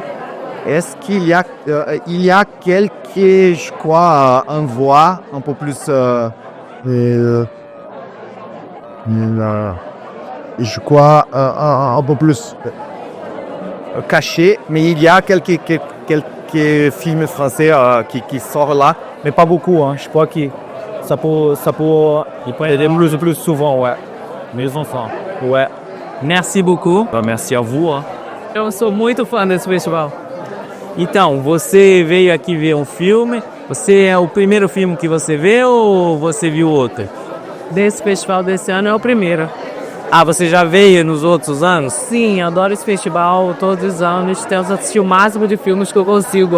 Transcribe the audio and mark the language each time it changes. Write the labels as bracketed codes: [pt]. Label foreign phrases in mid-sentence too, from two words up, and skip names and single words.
[fr] Est-ce qu'il y a, quelques, je crois, un voix un peu plus, je crois, un peu plus caché, mais il y a quelques films français qui sortent là, mais pas beaucoup. Je crois que ça peut aider plus souvent, ouais. Mes enfants, ouais. Merci beaucoup. Merci à vous. [pt] Eu sou muito fã desse festival. Então, você veio aqui ver um filme. Você é o primeiro filme que você vê ou você viu outro? Desse festival desse ano é o primeiro. Ah, você já veio nos outros anos? Sim, adoro esse festival. Todos os anos tento assistir o máximo de filmes que eu consigo.